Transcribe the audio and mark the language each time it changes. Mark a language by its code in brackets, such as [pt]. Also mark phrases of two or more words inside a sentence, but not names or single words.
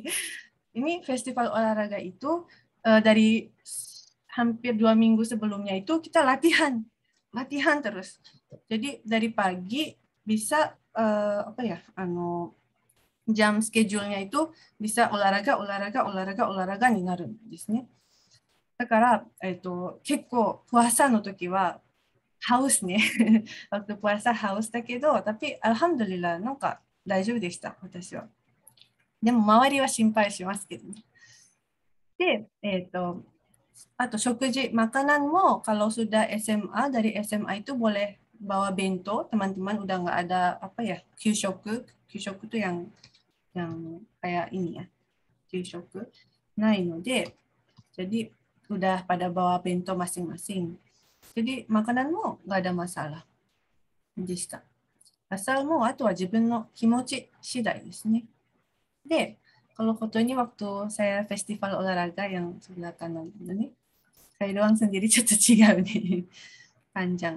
[id] Ini festival olahraga itu dari hampir 2 minggu sebelumnya itu kita latihan terus. Jadi dari pagi bisa jam schedule-nya itu bisa olahraga [ja] になるんですね。だから、結構puasa の時はハウスね。 [id] waktu puasa [ja] ハウスだけど、 [id] tapi alhamdulillah [ja] なんか大丈夫でした、私は。でも周りは心配しますけどね。で、あと食事、 [id] makananも kalau sudah SMA, dari SMA itu boleh bawa bento, teman-teman udah nggak ada kyushoku itu yang kayak ini ya, kyushoku. [ja] ないので, [id] jadi udah pada bawa bento masing-masing. Jadi makanan mo nggak ada masalah. [ja] でした. Asal も、後は自分の気持ち次第ですね. で, [id] kalau foto ini waktu saya festival olahraga yang sebelah kanan ini, saya doang sendiri [ja] ちょっと違うね。 [id] panjang.